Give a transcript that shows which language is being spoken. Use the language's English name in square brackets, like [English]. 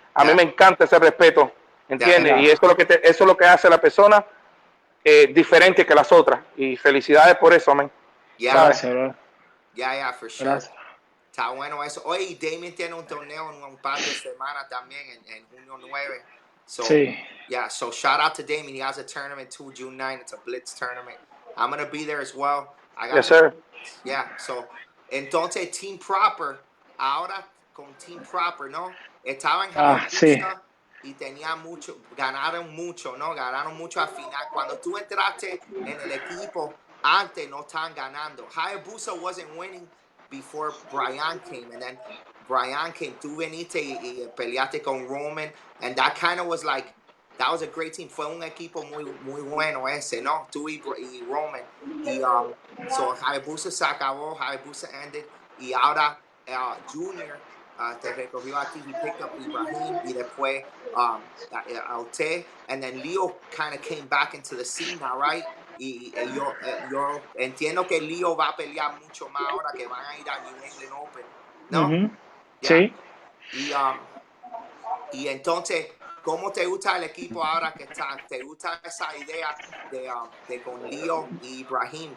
[Spanish] A mí me encanta ese respeto, ¿entiendes? Y eso es lo que hace a la persona diferente que las otras. Y felicidades por eso, man. Gracias, bro. [English] Yeah, for sure. [Spanish] Gracias. Está bueno eso. Oye, y Damien tiene un torneo en un par de semanas también, en junio 9. [English] So, [Spanish] Sí. [English] yeah, so shout out to Damien. He has a tournament too, June 9. It's a Blitz tournament. I'm going to be there as well. I got Yes, sir. Yeah, so, [Spanish] entonces, Team Proper, ahora con Team Proper, ¿no? Estaba en Sí. Hayabusa y tenía mucho, ganaron mucho, ¿no? Ganaron mucho al final. Cuando tú entraste en el equipo, antes no estaban ganando. [English] Hayabusa wasn't winning before Brian came, and then Brian came. [Spanish] Tú veniste y peleaste con Roman, [English] and that kind of was like, that was a great team. [Spanish] Fue un equipo muy bueno ese, ¿no? Tú y Roman. Y so Hayabusa se acabó, [English] Hayabusa ended, [Spanish] y ahora Junior te recogió a ti. [English] He picked up Ibrahim [Spanish] y después [English] Alte, and then Leo kind of came back into the scene now, right? [Spanish] Y yo entiendo que Leo va a pelear mucho más ahora que van a ir a New England Open, ¿no? Sí. Y entonces, ¿cómo te gusta el equipo ahora que está? ¿Te gusta esa idea de con Leo y Ibrahim?